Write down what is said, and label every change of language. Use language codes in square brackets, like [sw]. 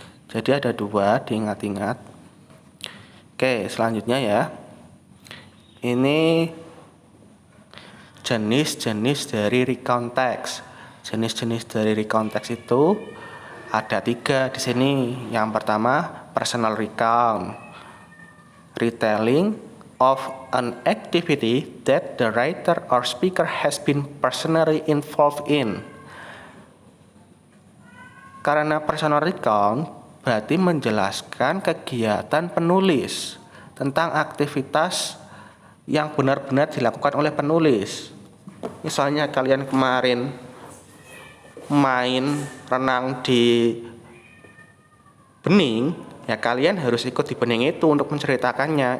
[id] Jadi ada dua, diingat-ingat. Oke, selanjutnya ya. Ini jenis-jenis dari recount text. Jenis-jenis dari recount text itu ada 3 di sini. Yang pertama, [en] personal recount, retelling of an activity that the writer or speaker has been personally involved in. [id] Karena personal recount berarti menjelaskan kegiatan penulis tentang aktivitas yang benar-benar dilakukan oleh penulis. Misalnya kalian kemarin main renang di bening, ya kalian harus ikut di bening itu untuk menceritakannya.